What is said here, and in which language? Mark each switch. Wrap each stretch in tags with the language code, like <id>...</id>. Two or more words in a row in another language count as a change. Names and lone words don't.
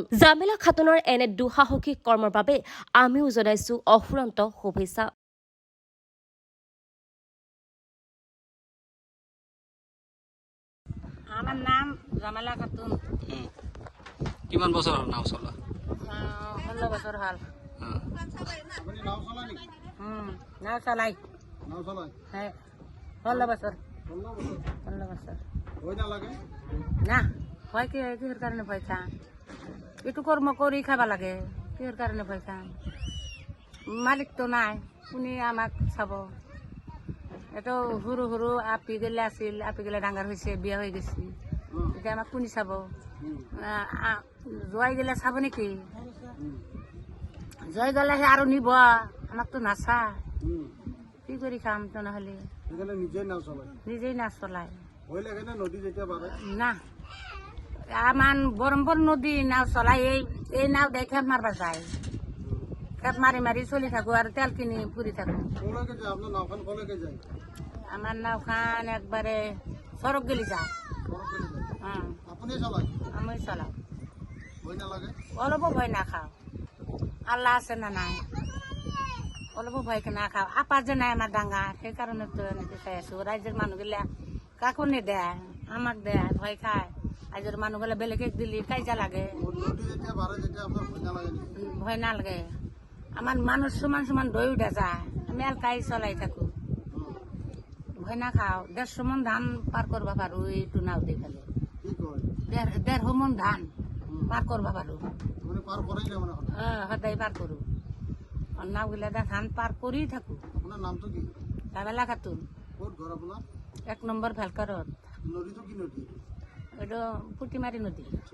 <as>জামিলা খাতুনৰ এনে দুঃসাহসিক কৰ্মৰ বাবে আমিও জনাইছো অফুৰন্ত শুভেচ্ছা।</as> <bn>আমার নাম জামেলা খাতুন।</bn> <as>কিমান বছৰ হ'ল নাও চলোৱা?</as> <bn>16 বছর হল। নাও চালাই। হ্যাঁ 16 বছর। 16 বছর। না ভয় কিহর কারণে ভয় খাম? একটু কর্ম করি খাবা লাগে, কিহর কারণে ভয় খাম?</bn> <as>মালিক তো নাই, কোনে আমাক চাব? এত সৰু সৰু আপি গেলে আছিল, আপি গেলে ডাঙৰ হৈছে, বিয়া হৈ গৈছে, এতিয়া আমাক কোনে চাব? জোৱাই গেলে চাব নেকি? জয় গলেহে আৰু নিব, আমাকতো নাচায়। কি কৰি খাম তেনেহ'লে? নিজেই নাও চলায় না। আমাৰ ব্ৰহ্মপুৰ নদী নাও চলাই এই নাও দে খেপ মাৰবা যায়। খেপ মাৰি মাৰি চলি থাকো আৰু তেল কিনি ফুৰি থাকো।</as> <bn>আমার নাওখান একবারে সড়ক গেলি যায়।</bn> <as>আমি চলাও। অলপো ভয় না খাও, আল্লাহ আছে না নাই, অলপো ভয় না খাও। আপা যে নাই আমার ডাঙা, সেই কারণে তো এনেকে চাই আছো। রাইজের মানুষগুলা কাকো নেদেয়, আমাক দেয়, ভয় খায়। রাইজের মানুষগুলা বেলেগে দিলি কাইজা লাগে, ভয় না লাগে।</as> <bn>আমার মানুষ সমান সমান দই উঠে যায়, আমি এলকাই চলাই থাকো।</bn> <as>ভয় না খাও।</as> <bn>150 মন ধান পার করবা পারো এইটু নাও দিয়ে ফেলে। 150 মন ধান পার করবা পারো। সদায় পার করো। নাও গিলা ধান পার করেই থাকো। জামেলা খাতুন। 1 নম্বর ভেলকারত।</bn> <as>এটা পুটিমারি নদী।</as>